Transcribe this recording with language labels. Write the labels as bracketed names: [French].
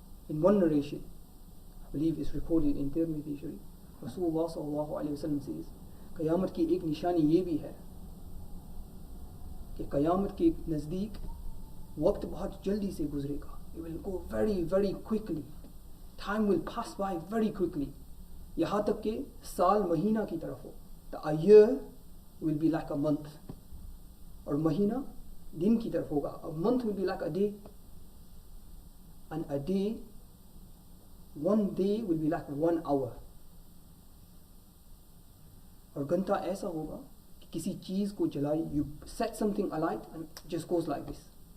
[English] In one narration, I believe it's recorded in Tirmidhi Sharif, Rasulullah sallallahu alayhi wa sallam says, [Hindi] क़यामत की एक निशानी ये भी है कि क़यामत के नज़दीक वक्त बहुत जल्दी से गुजरेगा. [English] It will go very, very quickly. Time will pass by very quickly. [Hindi] यहाँ तक कि साल महीना की तरफ हो. [English] A year will be like a month. [Hindi] और महीना दिन की तरफ होगा. [English] A month will be like a day. And a day, one day will be like 1 hour. [Hindi] और घंटा ऐसा होगा कि किसी चीज को जलाई, [English] you set something alight and it just goes like this.